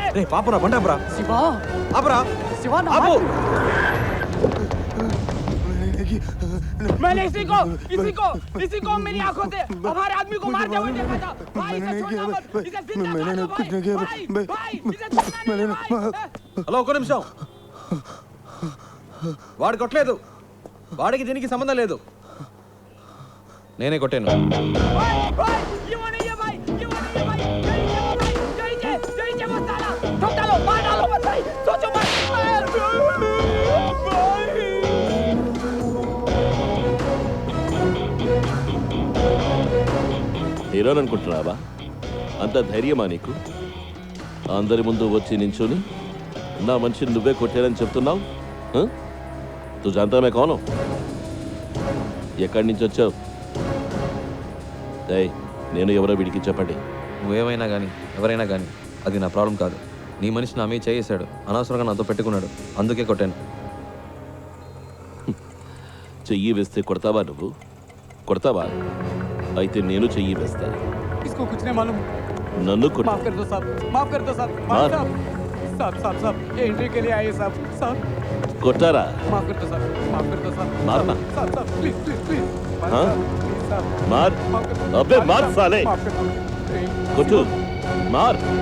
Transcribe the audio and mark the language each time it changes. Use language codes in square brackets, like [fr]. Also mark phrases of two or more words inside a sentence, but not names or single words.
[te] పాపరా బండి ఆపరా. శివా ఆపరా. శివా ఆపు. [hi] मैंने इसी को मेरी आंखों से हमारे आदमी को मारते हुए देखा था। भाई इसे छोड़ना मत, इसे जिंदा मार दो भाई, इसे छोड़ना नहीं भाई। [te] హలో ఒక్క నిమిషం. వాడు కొట్టలేదు, వాడికి దీనికి సంబంధం లేదు, నేనే కొట్టాను. [hi] ये वो नहीं है भाई, ये वो नहीं है भाई, यही है वो साला, ठोक डालो, मार डालो मत भाई, सोचो मत। [te] హీరోని అనుకుంటున్నావా? అంత ధైర్యమా నీకు? అందరి ముందు వచ్చి నించుని నా మనిషిని నువ్వే కొట్టారని చెప్తున్నావు? [hi] तू जानता मैं कौन हूँ? [te] ఎక్కడి నుంచి వచ్చావు? నేను ఎవరో వీడికి చెప్పండి. నువ్వేమైనా కానీ ఎవరైనా కానీ అది నా ప్రాబ్లం కాదు. నీ మనిషి నా మీద చేసాడు, అనవసరంగా నాతో పెట్టుకున్నాడు, అందుకే కొట్టాను. చెయ్యి వేస్తే కొడతావా? నువ్వు కొడతావా? అయితే నేను చెయ్యి వేస్తా. [hi] इसको कुछ नहीं मालूम, [te] నన్ను [hi] माफ कर दो साहब, माफ कर दो साहब, मार। साहब ये एंट्री के लिए आए साहब, [te] కొట్టారా? [hi] माफ कर दो साहब, माफ कर दो साहब, मारना। साहब प्लीज प्लीज हाँ? साहब मार. अबे मार साले, माफ कर दो। [te] కొట్టు, మార్.